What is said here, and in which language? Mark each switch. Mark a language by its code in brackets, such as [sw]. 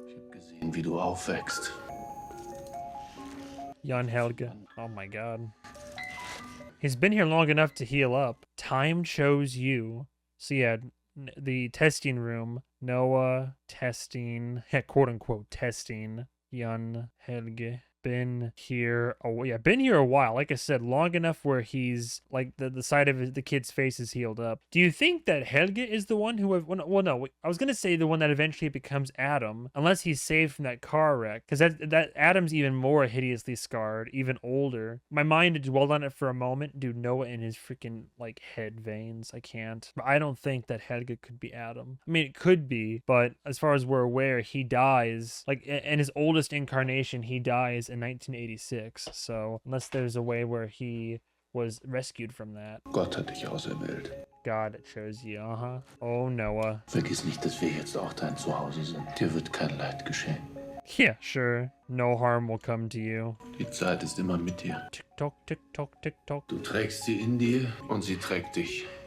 [de] Ich hab gesehen, wie du aufwächst. [en] Jan Helge. Oh my god. He's been here long enough to heal up. Time chose you. So yeah, the testing room. Noah testing, quote-unquote testing. Jan Helge. Been here a while. Like I said, long enough where he's the side of the kid's face is healed up. Do you think that Helge is the one who well no, I was gonna say the one that eventually becomes Adam, unless he's saved from that car wreck, because that Adam's even more hideously scarred, even older. My mind dwelled on it for a moment. Dude, Noah in his freaking head veins. I can't. But I don't think that Helge could be Adam. I mean, it could be, but as far as we're aware, he dies in his oldest incarnation. He dies in 1986. So unless there's a way where he was rescued from that. [de] Gott hat dich auserwählt. [en] God chose you, Oh, Noah. [de] Vergiss nicht, dass wir jetzt auch dein Zuhause sind. Dir wird kein Leid geschehen. [en] Yeah, sure. No harm will come to you. [de] Die Zeit ist immer mit dir. [en] Tick tock, tick tock, tick tock. [de] Du trägst sie in dir und sie trägt dich.